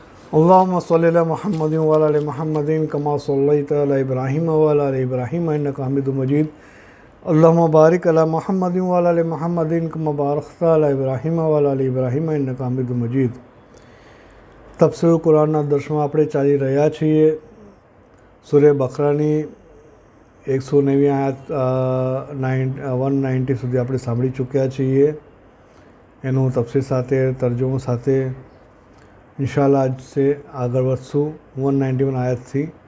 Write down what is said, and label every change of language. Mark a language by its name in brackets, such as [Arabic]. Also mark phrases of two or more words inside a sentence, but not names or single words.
[Arabic] اللهم صل على محمد وعلى آل محمد كما صليت على إبراهيم وعلى آل إبراهيم إنك حميد مجيد. اللهم بارك على محمد وعلى آل محمد كما باركت على إبراهيم وعلى آل إبراهيم إنك حميد مجيد. [Gujarati] તફસીર કુરાનના દર્શમાં આપણે ચાલી રહ્યા છીએ। સૂરે બકરાની 190 આયાત 190 સુધી આપણે સાંભળી ચૂક્યા છીએ। એનું તફસીર સાથે તર્જુમો સાથે [Arabic] إن شاء الله [Gujarati] આજ से આગળ વધશું 191 આયાતથી।